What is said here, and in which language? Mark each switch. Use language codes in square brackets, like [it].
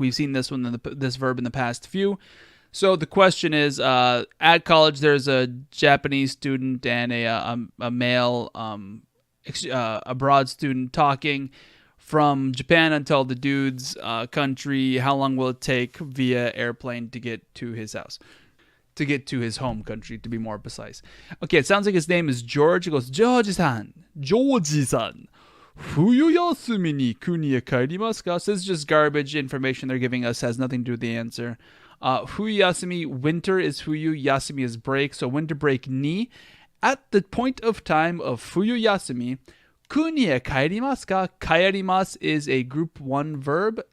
[en] We've seen this one this verb in the past few. So the question is, at college there's a Japanese student and a male abroad student talking. From Japan until the dude's country, how long will it take via airplane to get to his house? To get to his home country, to be more precise. Okay, it sounds like his name is George. It goes, [ja] George-san, George-san, 冬休みに国へ帰りますか? [en] So this is just garbage information they're giving us, has nothing to do with the answer. Fuyu yasumi, winter is fuyu, yasumi is break, so winter break ni. at the point of time of Fuyuyasumi, [ja] kuni e kaerimasu ka? [en] Kaerimasu is a group 1 verb.